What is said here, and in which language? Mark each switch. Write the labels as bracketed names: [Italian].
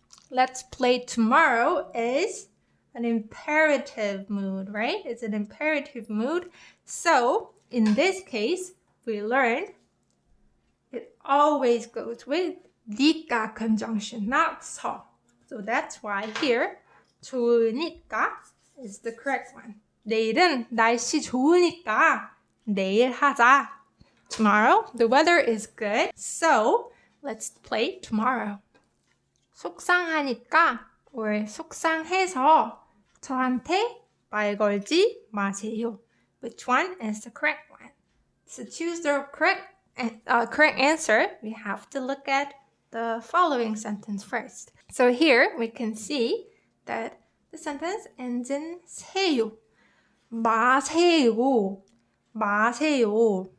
[English] Let's play tomorrow is an imperative mood, right? It's an imperative mood. So in this case, we learned it always goes with 니까 conjunction, not 서. So that's why here 좋으니까 is the correct one. [Korean] 내일은 날씨 좋으니까 내일 하자. [English] Tomorrow, the weather is good, so let's play tomorrow. [Korean] 속상하니까 or 속상해서 저한테 말 걸지 마세요. [English] Which one is the correct one? To choose the correct answer, we have to look at the following sentence first. So here we can see that the sentence ends in 세요. [Korean] 마세요. 마세요.